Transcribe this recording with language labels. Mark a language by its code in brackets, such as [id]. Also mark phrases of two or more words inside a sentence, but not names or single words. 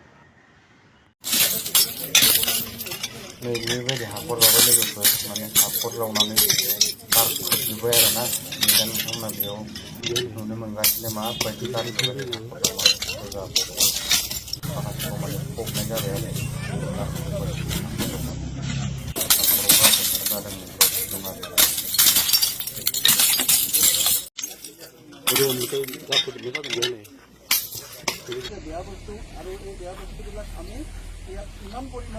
[brx] नै बेबायदि हाखर जाबाय लोगोफोर माने हाखर जावनानै बार खोबजोब्बाय आरो ना दा नोंथांमोना बेयाव नुनो मोनगासिनो माबायदि गारिखौ हाखर जावनानै माखासेखौ माने फबनाय जाबाय आरो [as] বেয়া বস্তু আৰু এই বেয়া বস্তুবিলাক আমি ইয়াত ইমান পৰিমাণে